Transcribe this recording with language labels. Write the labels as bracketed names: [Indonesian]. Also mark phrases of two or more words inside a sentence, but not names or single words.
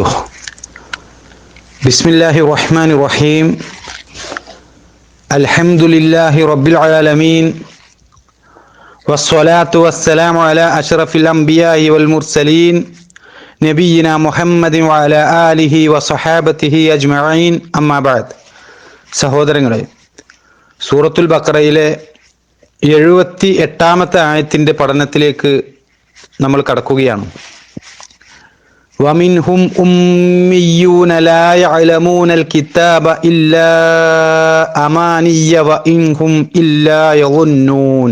[Arabic] بسم الله الرحمن الرحيم. الحمد لله رب العالمين والصلاة والسلام على أشرف الأنبياء والمرسلين نبينا محمد وعلى آله وصحابته أجمعين أما بعد. [Malayalam] സഹോദരങ്ങളെ, സൂറത്തുൽ ബഖറയിലെ 78-ാമത്തെ ആയത്തിന്റെ പഠനത്തിലേക്ക് നമ്മൾ കടക്കുകയാണ്. [Arabic] ومنهم أميون لا يعلمون الكتاب إلا أماني وإن هم إلا يظنون.